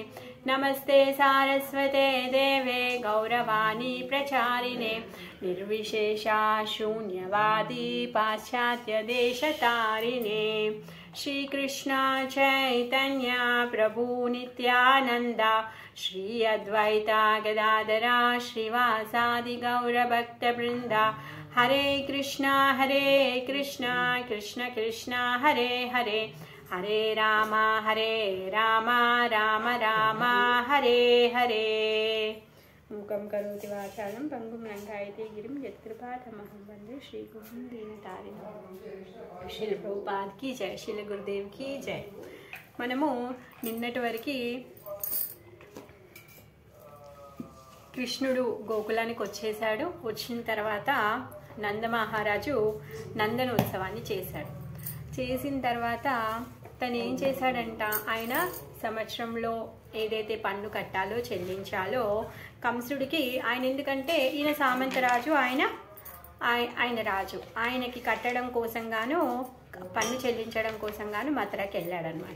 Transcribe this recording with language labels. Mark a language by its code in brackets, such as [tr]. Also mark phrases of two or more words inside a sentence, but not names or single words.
[sa] नमस्ते सारस्वते देवे गौरवाणी प्रचारिणे निर्विशेषा शून्यवादी पाश्चात्य देशतारिणे. श्री कृष्ण चैतन्य प्रभु नित्यानंदा श्री अद्वैता गदाधरा श्रीवासादि गौरभक्तवृंदा. हरे कृष्ण कृष्ण कृष्ण हरे हरे हरे राम राम राम हरे हरे. मूकं करोति वाचालं पंगुं लङ्घयति गिरिं यत्कृपातमहं वन्दे श्रीगुरुं दीनतारिणं. [hi] శ్రీల ప్రభుపాద్ की जय, శ్రీల గురుదేవ్ की जय. [te] మనము నిన్నటి వరకు కృష్ణుడు గోకులానికి వచ్చేసాడు. వచ్చిన తర్వాత నందమహారాజు నందనోత్సవాన్ని చేశాడు. చేసిన తర్వాత తను ఏం చేశాడంట, ఆయన సంవత్సరంలో ఏదైతే పన్ను కట్టాలో చెల్లించాలో కంసుడికి, ఆయన ఎందుకంటే ఈయన సామంతరాజు, ఆయన రాజు, ఆయనకి కట్టడం కోసం గాను పన్ను చెల్లించడం కోసం గాను మథురాకి వెళ్ళాడనమాట.